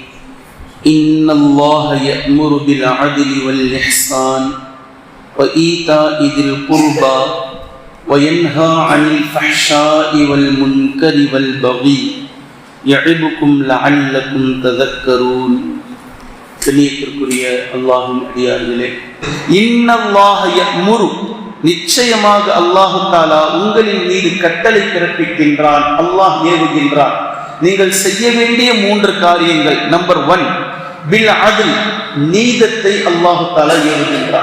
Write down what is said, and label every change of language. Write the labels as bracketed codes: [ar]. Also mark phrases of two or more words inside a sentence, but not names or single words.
[ar] إن الله يأمر بالعدل والإحسان وإيتاء ذي القربى وينهى عن الفحشاء والمنكر والبغي يعظكم لعلكم تذكرون. [ta] கண்ணியத்திற்குரிய அல்லாஹ்வின் அடியார்களே, [ar] إن الله يأمر, [ta] நிச்சயமாக அல்லாஹ் தஆலா உங்களின் மீது கட்டளை பிறப்பிக்கின்றான். அல்லாஹ் ஏவுகின்றான். நீங்கள் செய்ய வேண்டிய 3 காரியங்கள். நம்பர் 1, [ar] بالعدل, [ta] நீதத்தை அல்லாஹ் தஆலா ஏவுகின்றான்.